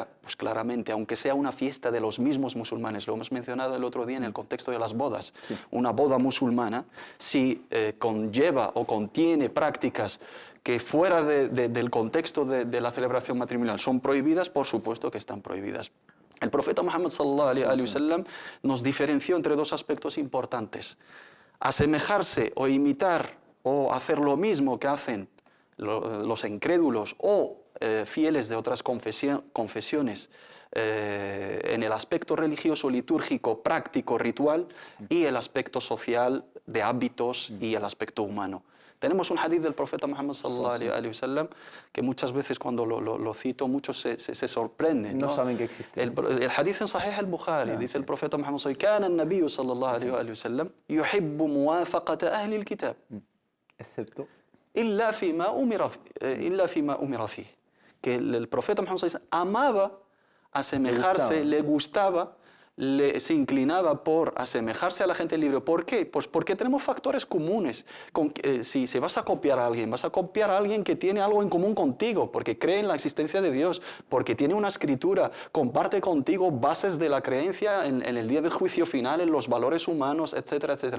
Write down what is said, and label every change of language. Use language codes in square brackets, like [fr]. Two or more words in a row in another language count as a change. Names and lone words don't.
[es] Pues claramente, aunque sea una fiesta de los mismos musulmanes, lo hemos mencionado el otro día en el contexto de las bodas, una boda musulmana, si conlleva o contiene prácticas que fuera del contexto de la celebración matrimonial son prohibidas, por supuesto que están prohibidas. El profeta Muhammad [ar] صلى الله عليه وسلم [es] nos diferenció entre dos aspectos importantes. Asemejarse o imitar o hacer lo mismo que hacen los incrédulos o fieles de otras confesiones en el aspecto religioso, litúrgico, práctico, ritual, y el aspecto social de hábitos y el aspecto humano. Tenemos un hadith del profeta Muhammad [ar] صلى الله عليه وسلم [es] que muchas veces cuando lo cito muchos se sorprenden. No saben que existe. El hadith en Sahih al-Bukhari dice el profeta Muhammad [ar] كان النبي صلى الله عليه وسلم يحب موافقة أهل الكتاب [es] excepto [ar] إلا فيما أمر فيه. [es] Que el profeta Muhammad [ar] صلى الله عليه وسلم [es] amaba asemejarse, le gustaba, se inclinaba por asemejarse a la gente libre. ¿Por qué? Pues porque tenemos factores comunes. Si vas a copiar a alguien que tiene algo en común contigo, porque cree en la existencia de Dios, porque tiene una escritura, comparte contigo bases de la creencia en el día del juicio final, en los valores humanos, etcétera, etcétera.